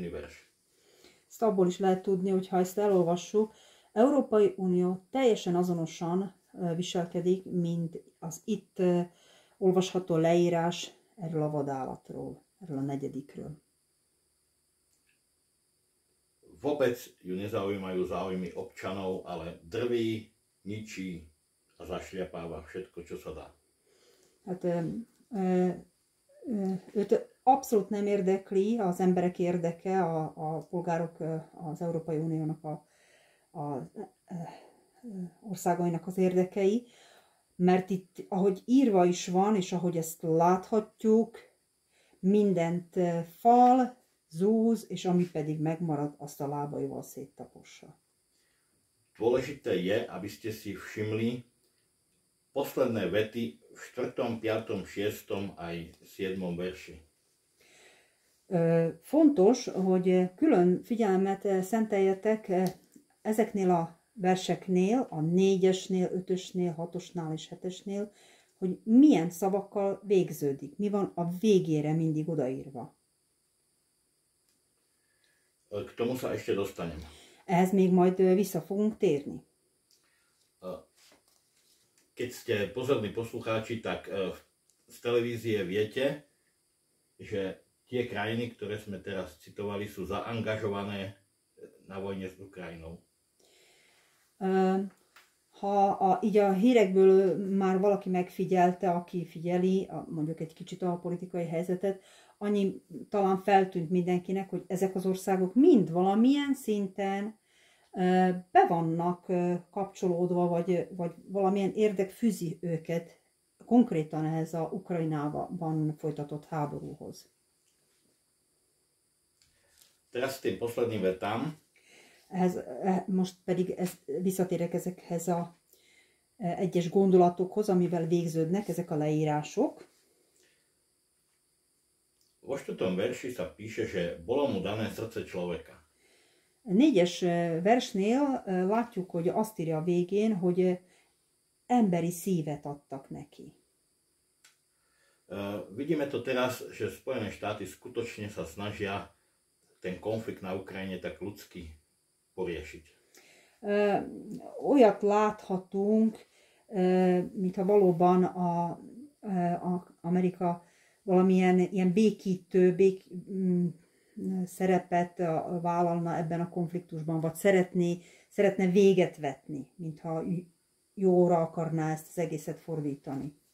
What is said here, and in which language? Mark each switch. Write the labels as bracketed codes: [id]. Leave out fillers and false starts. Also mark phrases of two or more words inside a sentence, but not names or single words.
[sk] verš. [hu] Ezt abból is lehet tudni, hogy ha ezt elolvassuk, Európai Unió teljesen azonosan viselkedik, mint az itt olvasható leírás erről a vadállatról, erről a negyedikről. [sk] Vôbec ju nezaujímajú záujmy občanov, ale drví, ničí a zašliapáva všetko, čo sa dá. [hu] Hát őt abszolút nem érdekli az emberek érdeke, a polgárok, az Európai Uniónak a országainak az érdekei, mert itt, ahogy írva is van, és ahogy ezt láthatjuk, mindent fal, zúz, és ami pedig megmarad, azt a lábaival széttapossa. [sk] Dôležité je, aby ste si všimli posledné vety v 4., 5., 6. aj 7. verši. [hu] Fontos, hogy külön figyelmet szenteljetek ezeknél a verseknél, a 4-esnél, 5-ösnél, 6-osnál és 7-esnél, hogy milyen szavakkal végződik, mi van a végére mindig odaírva. [sk] K tomu sa ešte dostanem. [hu] Ehhez még majd vissza fogunk térni. [sk] Keď ste pozorní poslucháči, tak z televízie viete, že tie krajiny, ktoré sme teraz citovali, sú zaangažované na vojne s Ukrajinou. [hu] Ha így a hírekből már valaki megfigyelte, aki figyeli mondjuk egy kicsit a politikai helyzetet, annyi talán feltűnt mindenkinek, hogy ezek az országok mind valamilyen szinten be vannak kapcsolódva, vagy valamilyen érdek fűzi őket konkrétan ehhez a Ukrajnában folytatott háborúhoz. [sk] Teraz tým posledným vetám. [hu] Most pedig visszatérek ezekhez a egyes gondolatokhoz, amivel végződnek ezek a leírások. [sk] Vo 4. verši sa píše, že bolo mu dané srdce človeka. [hu] 4. versnél látjuk, hogy azt írja a végén, hogy emberi szívet adtak neki. [sk] Vidíme to teraz, že Spojené štáty skutočne sa snažia ten konflikt na Ukrajine tak ľudsky poriešiť. [hu] Olyat láthatunk, mintha valóban Amerika valamilyen ilyen békítő szerepet vállalna ebben a konfliktusban, vagy szeretne véget vetni, mintha jóra akarná ezt az egészet fordítani.